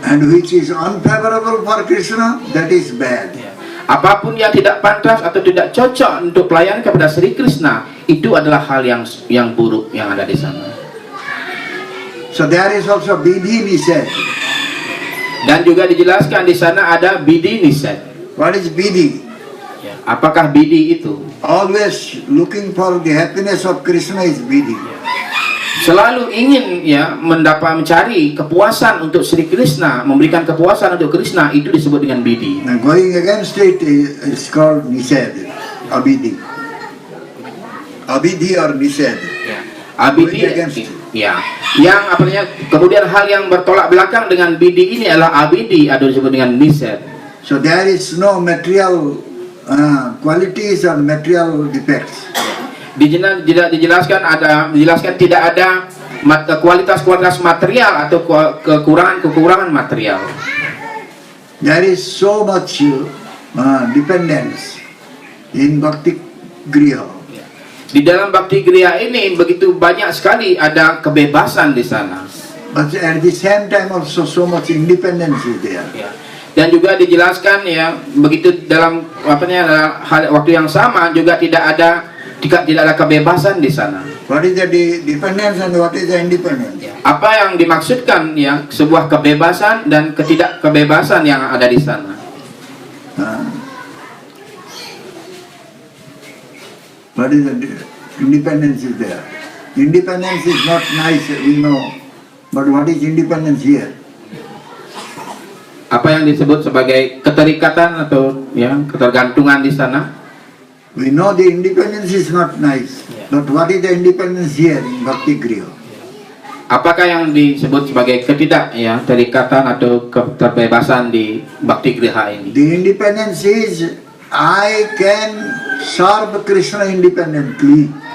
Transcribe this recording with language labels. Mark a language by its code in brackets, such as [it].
[en] And which is unfavorable for Krishna, that is bad. [id] Apapun yang tidak pantas atau tidak cocok untuk pelayanan kepada Sri Krishna, itu adalah hal yang buruk yang ada di sana. [en] So there is also Vidhi Nised. [id] Dan juga dijelaskan di sana ada Vidhi Nised. [en] What is Vidhi? [id] Apakah Vidhi itu? [en] Always looking for the happiness of Krishna is Vidhi. [id] Selalu ingin mencari kepuasan untuk Sri Krishna, memberikan kepuasan untuk Krishna, itu disebut dengan Vidhi. [en] And going against it is called Nised, Abidhi. Abidhi or Nised. [id] Abidhi, ya. Yang kemudian hal yang bertolak belakang dengan Vidhi ini adalah Abidhi, atau disebut dengan Nised. [en] So there is no material qualities or material defects. [id] Dijelaskan tidak ada kualitas material atau kekurangan material. [en] There is so much dependence in Bhakti Griha. [id] Di dalam Bhakti Griha ini begitu banyak sekali ada kebebasan di sana. [en] But at the same time also so much independence is there. [id] Dan juga dijelaskan begitu dalam waktu yang sama juga tidak ada kebebasan di sana. [en] What is the dependence and what is the independence? [id] Apa yang dimaksudkan sebuah kebebasan dan ketidakkebebasan yang ada di sana? [en] What is the independence is there? Independence is not nice, we know. But what is independence here? [id] Apa yang disebut sebagai keterikatan atau ketergantungan di sana? [en] We know the independence is not nice, but what is the independence here in Bhakti Griha? [id] Apakah yang disebut sebagai keterikatan atau keterbebasan di Bhakti Griha ini? [en] The independence is I can serve Krishna independently.